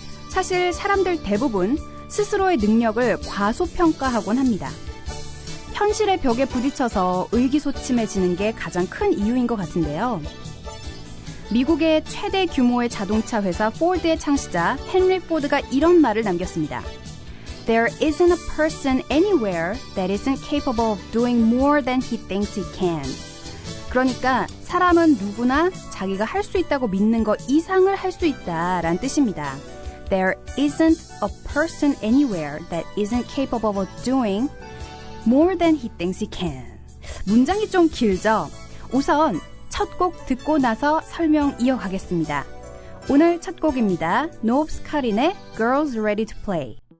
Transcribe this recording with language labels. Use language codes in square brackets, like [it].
[ko] 사실 사람들 대부분 스스로의 능력을 과소평가하곤 합니다. 현실의 벽에 부딪혀서 의기소침해지는 게 가장 큰 이유인 것 같은데요. 미국의 최대 규모의 자동차 회사 포드의 창시자 헨리 포드가 이런 말을 남겼습니다. [en] There isn't a person anywhere that isn't capable of doing more than he thinks he can. [ko] 그러니까 사람은 누구나 자기가 할 수 있다고 믿는 것 이상을 할 수 있다라는 뜻입니다. [en] There isn't a person anywhere that isn't capable of doing more than he thinks he can. [ko] 문장이 좀 길죠? 우선 첫 곡 듣고 나서 설명 이어가겠습니다. 오늘 첫 곡입니다. 노브스 카린의 Girls Ready to Play.